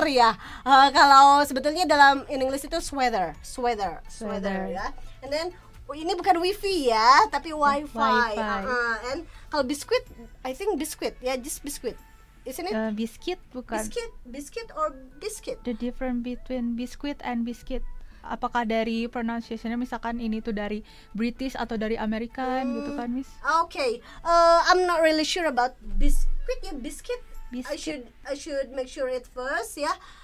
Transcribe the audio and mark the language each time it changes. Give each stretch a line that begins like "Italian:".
Indonesian: sweater ya. Kalau sebetulnya dalam English itu sweater ya.
English: And then
Indonesian: ini bukan wifi ya, tapi wifi.
English: Wi-Fi. And kalau biskuit, I think biskuit ya, just biskuit. Isn't it?
Indonesian: Biscuit bukan.
English: Biscuit or biscuit? The difference between biscuit and biscuit.
Indonesian: Apakah dari pronunciation-nya misalkan ini tuh dari British atau dari American gitu kan, Miss?
English: Okay, I'm not really sure about biscuit ya, biscuit. Biscuit. I should make sure it first ya.